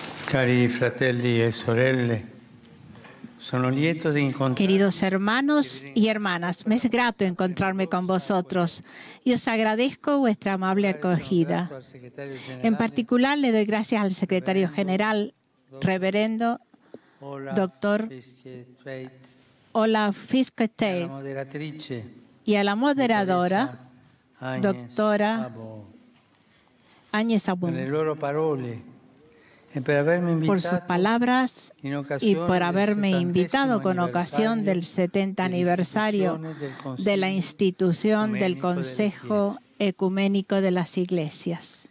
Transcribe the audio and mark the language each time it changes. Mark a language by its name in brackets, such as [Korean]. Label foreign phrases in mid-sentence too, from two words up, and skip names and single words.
[Italian] Cari fratelli e sorelle, sono lieto di incontrarvi. [Spanish] Queridos hermanos y hermanas, me es grato encontrarme con vosotros y os agradezco vuestra amable acogida. En particular, le doy gracias al secretario general, reverendo doctor Olaf Fisketey, y a la moderadora, doctora Áñez Abun, por sus palabras y por haberme invitado con ocasión del 70 aniversario de la institución del Consejo Ecuménico de las Iglesias.